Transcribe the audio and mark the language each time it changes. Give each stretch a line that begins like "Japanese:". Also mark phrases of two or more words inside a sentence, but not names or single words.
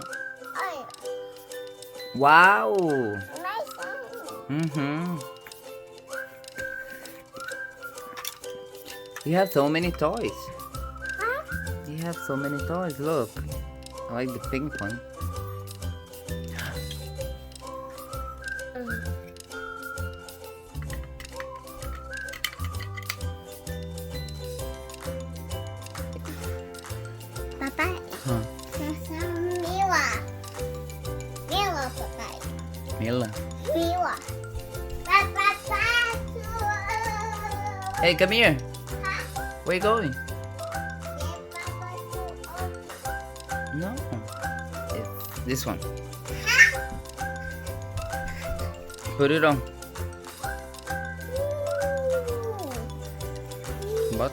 English: Oh, Wow. nice one. Mm-hmm. You have so many toys. Huh? You have so many toys. Look. I like the pink one. Papa. Huh. Mila. Mila, Papa. Mila. Mila. Papa. Hey, come here. Where you going? No. It's this one. Put it on. What?